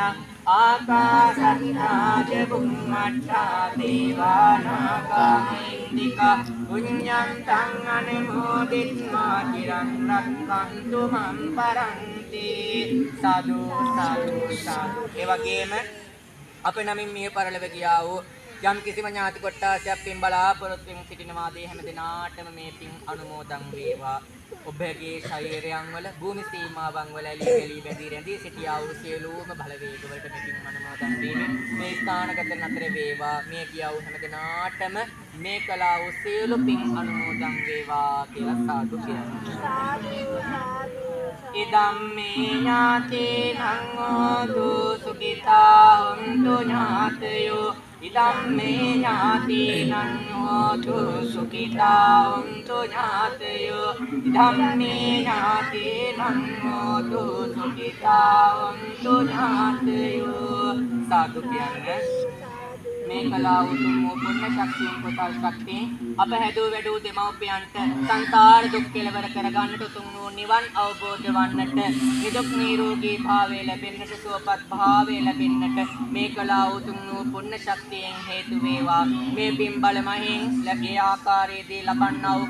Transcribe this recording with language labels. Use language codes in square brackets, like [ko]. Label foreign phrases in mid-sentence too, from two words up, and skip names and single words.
[pi] ආකාසත්තා ච බුම්මඨා දේවානාගා මහින්దికා පුඤ්ඤං තං අනුමෝදිත්වා චිරං රක්ඛන්තු මම් පරන්ති. [si] සාදු සාදු සාදු. ඒ වගේම අප නමින් මිය පරලොව ගියා වූ යම් කිසිම ඥාති කොට්ටාසයක් පින් බලාපොරොත්තුෙන් සිටිනවා දී හැම දිනාටම මේ පින් අනුමෝදන් වේවා. ඔබගේ ශරීරයන් වල භූමි සීමාවන් වල ඇලී බැඳී රැඳී සිටියා වූ සියලුම බලවේග වලට මේ පින් අනුමෝදන් වීමෙන් මේ ස්ථානගත නතර වේවා. මේ කියා වූ හැම දිනාටම මේ කලා වූ සියලු පින් අනුමෝදන් වේවා කියලා සාදු කියනවා. [pi] ඉදම්මේ ඥාතේනං හෝතු සුඛිතා හොන්තු ඥාතයෝ. ඉදම්මේ ඥාතීනං හෝතු සුඛිතා හොන්තු ඥාතයෝ. ඉදම්මේ ඥාතීනං හෝතු සුඛිතා හොන්තු ඥාතයෝ. [si] සාදු කියන්නේ මේ කලා උතුම් වූ පුණ්‍ය ශක්තියෙන් කුසල් ශක්තියෙන් අප හැදූ වැඩූ දෙමව්පියන්ට සංසාර දුක් කෙලවර කරගන්නට උතුම් වූ නිවන් අවබෝධ වන්නට නිදුක් නිරෝගී භාවය ලැබෙන්නට සුවපත් භාවය ලැබෙන්නට මේ කලා උතුම් වූ පුණ්‍ය ශක්තියෙන් හේතු වේවා මේ පින් බල මහින් ලැබේ ආකාරයේදී ලබන්නා වූ